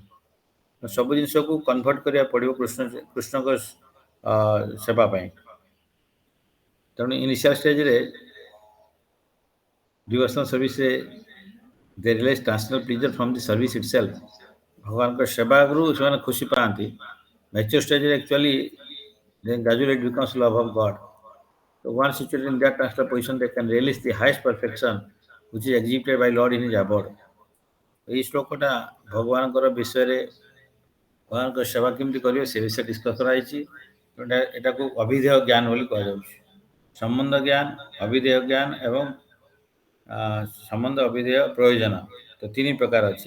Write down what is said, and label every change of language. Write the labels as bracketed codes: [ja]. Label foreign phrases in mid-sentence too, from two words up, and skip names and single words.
[or] ସବୁ ଜିନିଷକୁ କନଭର୍ଟ କରିବାକୁ ପଡ଼ିବ କୃଷ୍ଣଙ୍କ ସେବା ପାଇଁ। [en] ତେଣୁ initial stageରେ devotional serviceରେ they realize transnal pleasure from the service itself। [or] ଭଗବାନଙ୍କ ସେବାରୁ ସେମାନେ ଖୁସି ପାଆନ୍ତି। [en] mature stageରେ actually then gradually it becomes love of God. So once situated in that transfer position, they can realize the highest perfection which is exhibited by Lord in His abode. [or] ଏହି ଶ୍ଲୋକଟା ଭଗବାନଙ୍କର ବିଷୟରେ, ଭଗବାନଙ୍କ ସେବା କେମିତି କରିବେ ସେ ବିଷୟରେ ଡିସ୍କସ୍ କରାଯାଇଛି। ଏଟାକୁ ଅଭିଧେୟ ଜ୍ଞାନ ବୋଲି କୁହାଯାଉଛି। ସମ୍ବନ୍ଧ ଜ୍ଞାନ, ଅଭିଧେୟ ଜ୍ଞାନ ଏବଂ ସମ୍ବନ୍ଧ, ଅଭିଧେୟ, ପ୍ରୟୋଜନ, ତ ତିନି ପ୍ରକାର ଅଛି।